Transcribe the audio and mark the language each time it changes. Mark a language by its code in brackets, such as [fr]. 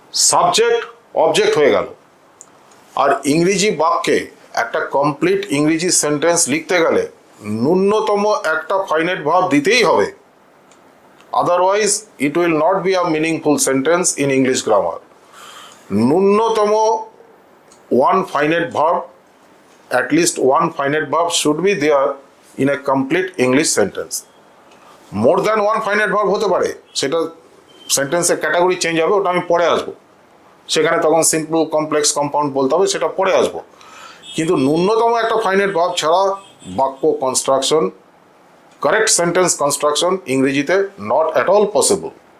[bn] Subject object হয়ে গেল। আর ইংরেজি বাক্যে একটা কমপ্লিট ইংরেজি সেন্টেন্স লিখতে গেলে ন্যূনতম একটা ফাইনাইট ভার্ব দিতেই হবে, [en] Otherwise it will not be a meaningful sentence in English grammar. ন্যূনতম one finite verb, at least one finite verb should be there in a complete English sentence. More than one finite verb [bn] হতে পারে, সেটা সেন্টেন্সের category change হবে, ওটা আমি পরে আসবো। সেখানে তখন সিম্পল, কমপ্লেক্স, কম্পাউন্ড বলতে হবে, সেটা পরে আসবো। কিন্তু ন্যূনতম একটা ফাইনাইট ভার্ব ছাড়া বাক্য কনস্ট্রাকশন, কারেক্ট সেন্টেন্স কনস্ট্রাকশন ইংরেজিতে [en] Not at all possible.